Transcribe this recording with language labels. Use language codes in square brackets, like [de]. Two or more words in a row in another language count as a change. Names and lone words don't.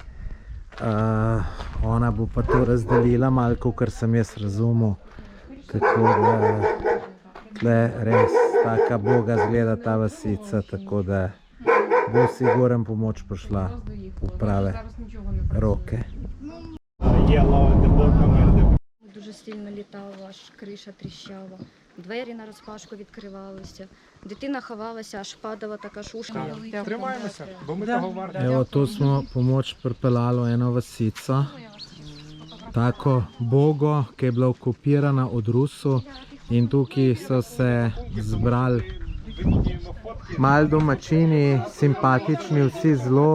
[sl] Ona bo pa to razdelila malo, kakor sem jaz razumel. Tako da tle res taka boga zgleda ta vasica, tako da bo sigurno pomoč prišla v prave roke. [uk] Дуже сильно літав, аж криша тріщала. Двері нараспашку відкривалися. Дитина ховалася, аж падала така шушка. Тримаємося, бо ми того варті. [sl] Evo, tu smo pomoč pripeljali v eno vasico. Tako bogo, ki je bila okupirana od Rusov. In tukaj so se zbrali malo domačini, simpatični, vsi zelo.